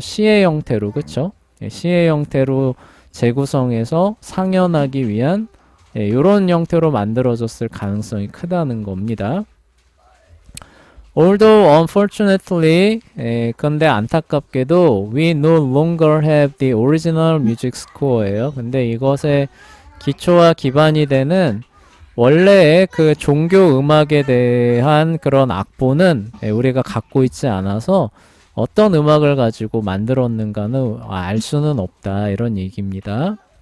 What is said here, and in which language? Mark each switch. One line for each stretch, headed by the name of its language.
Korean: 시의 형태로, 그쵸? 시의 형태로 재구성해서 상연하기 위한 이런 형태로 만들어졌을 가능성이 크다는 겁니다.
English: Although unfortunately,
Korean: 근데 안타깝게도
English: we no longer have the original music score예요.
Korean: 근데 이것의 기초와 기반이 되는 원래의 그 종교 음악에 대한 그런 악보는 우리가 갖고 있지 않아서 어떤 음악을 가지고 만들었는가는 알 수는 없다, 이런 얘기입니다.